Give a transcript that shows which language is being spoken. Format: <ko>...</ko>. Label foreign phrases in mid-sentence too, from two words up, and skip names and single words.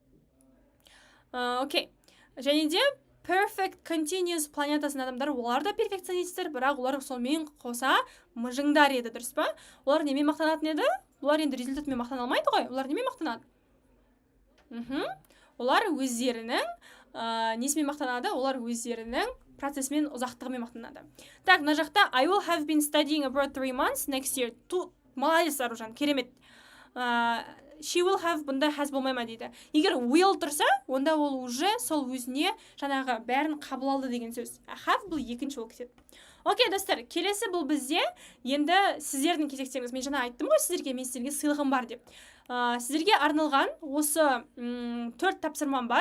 <kk>Окей. Және де</kk> <en>Perfect Continuous</en> <kk>планетасының адамдары, олар да перфекционистер, бірақ олар сонымен қоса мыжыңдар еді, дұрыс па? Олар немен мақтанатын еді? Олар енді результатмен мақтана алмайды ғой. Олар немен мақтанады? Олар өздерінің несімен мақтанады? Олар өздерінің процесмен ұзақтығымен мақтанады. Так, мына жақта</kk> <en>I will have been studying abroad 3 months next year.</en> <kk>Молодец, Аружан, керемет.</kk> <en>She will have,</en> <kk>бұнда has болмай ма дейді. Егер will тұрса, онда ол уже сол өзіне жаңағы бәрін қабыл алды деген сөз. Have бұл екінші ол кетеді. Окей, достар, келесі бұл бізде енді сіздердің кезектеріңіз. Мен жаңа айттым ғой сіздерге, мен сіздерге сыйлығым бар деп. Сіздерге арналған осы 4 тапсырмам бар.</kk>